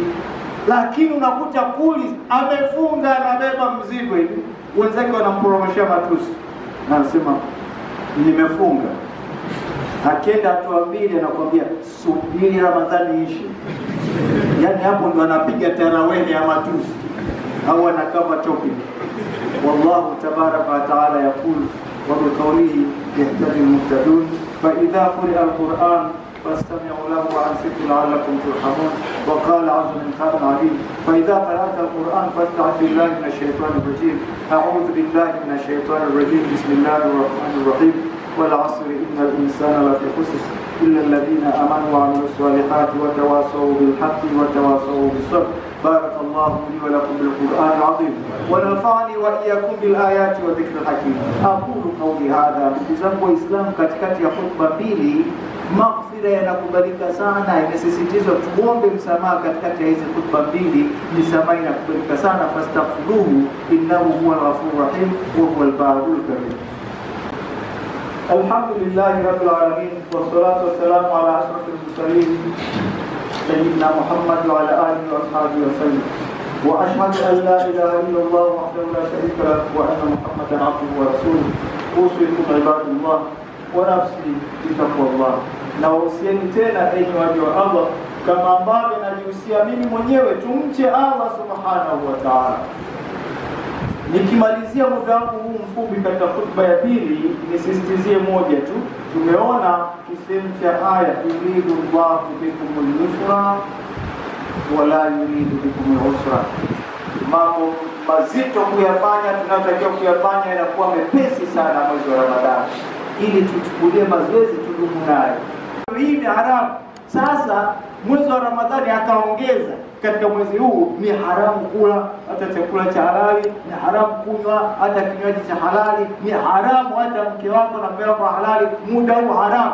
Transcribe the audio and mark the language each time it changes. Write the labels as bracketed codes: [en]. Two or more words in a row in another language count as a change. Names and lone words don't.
[sw] Lakini unakuta kuli amefunga, anabeba mzigo hivi, wenzake wanamporomosha matusi. Na anasema nimefunga. Akienda hatua 2 anakuambia subiri Ramadhani ishi. Yani hapo ndo anapiga tarawih ya matusi au anakava topic. [ar] والله تبارك وتعالى يقول وبقوله يهتدي المهتدون فإذا قرئ القرآن فاستمعوا له وأنصتوا لعلكم ترحمون وقال عز من قائل عليم فإذا قرأت القرآن فاستعذ بالله من الشيطان الرجيم أعوذ بالله من الشيطان الرجيم بسم الله الرحمن الرحيم والعصر إن الإنسان لفي خسر إلا الذين آمنوا وعملوا الصالحات وتواصوا بالحق وتواصوا بالصبر. بارك الله لي ولكم بالقرآن العظيم ونفعني وإياكم بالآيات وذكر الحكيم. أقول قولي هذا بزمو إسلام [sw] katikati ya khutba mbili. Maghfira yanakubalika sana, imesisitizwa tuombe msamaha katikati ya hizi khutba mbili. Msamaha inakubalika sana, [ar] فاستغفروه إنه هو الغفور الرحيم وهو البر الكريم. الحمد لله رب العالمين والصلاة والسلام على أشرف المرسلين سيدنا محمد وعلى آله وأصحابه وسلم. وأشهد أن لا إله إلا الله وحده لا شريك له وأن محمدا عبده ورسوله. أوصيكم عباد الله ونفسي بتقوى الله. [sw] Nawahusieni tena enyi waja wa Allah kama ambavyo najihusia mimi mwenyewe, tumche Allah [ar] سبحانه وتعالى. [sw] Nikimalizia muda wangu huu mfupi katika khutba ya pili, nisisitizie moja tu. Tumeona kisemu cha aya, [ar] يريد الله بكم اليسر ولا يريد بكم العسر. [sw] Mambo mazito kuyafanya, tunatakiwa kuyafanya yanakuwa mepesi sana mwezi wa Ramadhani, ili tuchukulie mazoezi tudumu nayo. Hii ni haramu. Sasa mwezi wa Ramadhani akaongeza katika mwezi huu, ni haramu kula hata chakula cha halali, ni haramu kunywa hata kinywaji cha halali, ni haramu hata mke wako na mume wako halali, muda huu haramu.